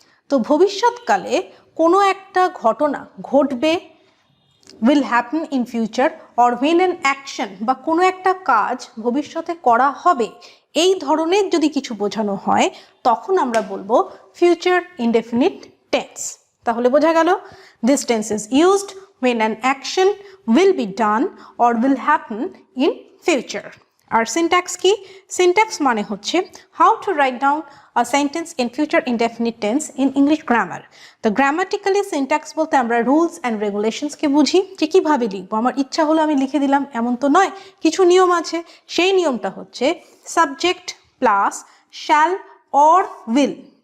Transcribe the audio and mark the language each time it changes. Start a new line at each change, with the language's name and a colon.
Bangla: তো ভবিষ্যৎকালে কোনো একটা ঘটনা ঘটবে,
English: will happen in future, or when an action
Bangla: বা কোনো একটা কাজ ভবিষ্যতে করা হবে, এই ধরনের যদি কিছু বোঝানো হয় তখন আমরা বলবো ফিউচার ইনডেফিনিট টেন্স। তাহলে বোঝা গেল,
English: This tense is used when an action will be done or will happen in future.
Bangla: আর syntax কি? সিনট্যাক্স মানে হচ্ছে
English: How to write down a sentence in future indefinite tense in English grammar.
Bangla: তো grammatically syntax বলতে আমরা rules and রেগুলেশনসকে বুঝি, যে কীভাবে লিখবো, আমার ইচ্ছা হলো আমি লিখে দিলাম এমন তো নয়, কিছু নিয়ম আছে। সেই নিয়মটা হচ্ছে subject plus shall or will.